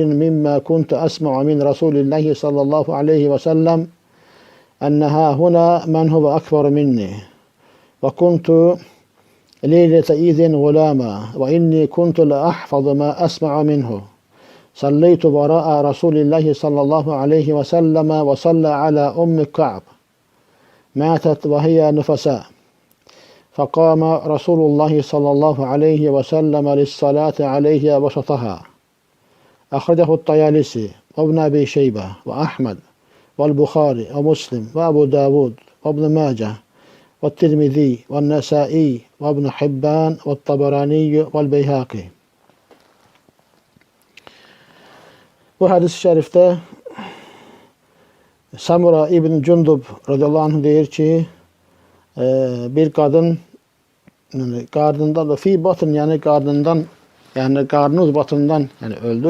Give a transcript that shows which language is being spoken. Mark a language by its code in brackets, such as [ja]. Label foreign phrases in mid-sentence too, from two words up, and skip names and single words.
[ar] مما كنت أسمع من رسول الله صلى الله عليه وسلم أنها هنا من هو أكبر مني وكنت ليلة إذن غلاما وإني كنت لأحفظ ما أسمع منه صليت وراء رسول الله صلى الله عليه وسلم وصلى على أم كعب ماتت وهي نفساء فقام رسول الله صلى الله عليه وسلم للصلاة عليها وسطها. أخرجه الطيالسي وابن أبي شيبة وأحمد والبخاري ومسلم وأبو داود وابن ماجه والترمذي والنسائي وابن حبان والطبراني والبيهaqi. [az] Bu hadis-i şərifdə Samura ibn Cundub radiyallahu anh deyir ki, bir qadın qarnından da [ar] في بطن, [az] yəni qarnından, yəni qarnın batından yəni öldü.